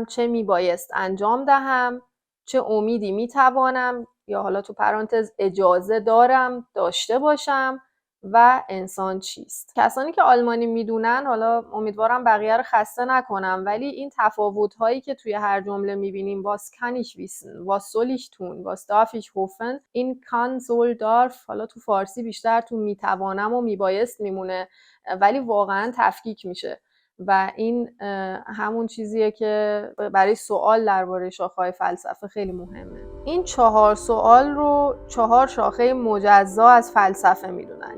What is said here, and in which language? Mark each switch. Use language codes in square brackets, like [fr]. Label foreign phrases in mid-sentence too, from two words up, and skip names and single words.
[fa] چه میبایست انجام دهم؟ چه امیدی میتوانم یا حالا تو پرانتز اجازه دارم داشته باشم؟ و انسان چیست؟ کسانی که آلمانی میدونن، حالا امیدوارم بقیه رو خسته نکنم، ولی این تفاوت هایی که توی هر جمله میبینیم [de] was kann ich wissen, was soll ich tun, was darf ich hoffen، [fa] این [de] kann soll darf [fa] حالا تو فارسی بیشتر تو میتوانم و میبایست میمونه، ولی واقعا تفکیک میشه و این همون چیزیه که برای سوال درباره شاخه‌های فلسفه خیلی مهمه. این 4 سوال رو 4 شاخه مجزا از فلسفه میدونن.